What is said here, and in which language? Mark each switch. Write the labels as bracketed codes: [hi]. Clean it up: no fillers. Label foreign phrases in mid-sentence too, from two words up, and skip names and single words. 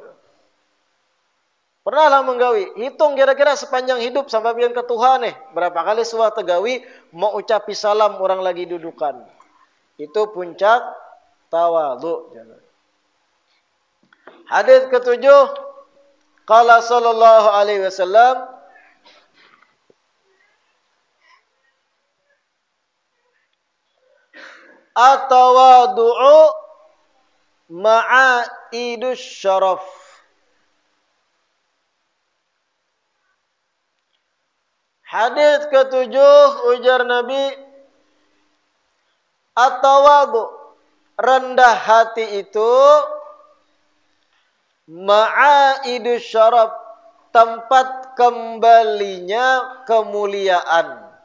[bjn] Pernahlah menggawi. Hitung kira-kira sepanjang hidup sampai pian ke Tuhan nih. Berapa kali suah tegawi mau ucapi salam orang lagi dudukan. Itu puncak tawadhu. Hadis ketujuh. [ar] قال صلى الله عليه وسلم التواضع معائد الشرف. [bjn] Hadis ketujuh, ujar Nabi, at-tawadu, rendah hati itu [ar] معائد الشرف, [bjn] tempat kembalinya kemuliaan.